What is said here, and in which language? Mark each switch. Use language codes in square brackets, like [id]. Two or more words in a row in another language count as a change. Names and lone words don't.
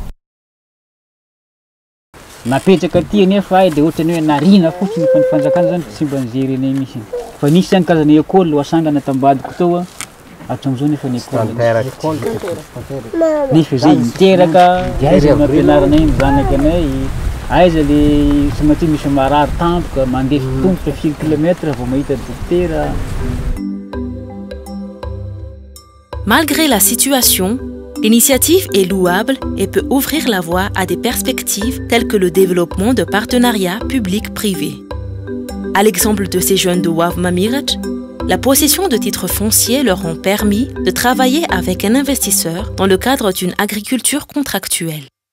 [mg] napetraka ty nefa ay de ohatrany hoe narina fotsiny fa ny fanjakana zany tsy mba nijery eny misy fa nisy zany karazana école asangana tambadiko tao hatram'izao nefa ny école nefa zay miteraka de aiza mampianarana iny zanaka anay aiza le tsy maintsy misy marary tampoka mandeha tongotra firy kilomètre vao mahita dokotera. [fr] Malgré la situation, l'initiative est louable et peut ouvrir la voie à des perspectives telles que le développement de partenariats publics-privés. À l'exemple de ces jeunes de Wav Mamiraj, la possession de titres fonciers leur ont permis de travailler avec un investisseur dans le cadre d'une agriculture contractuelle.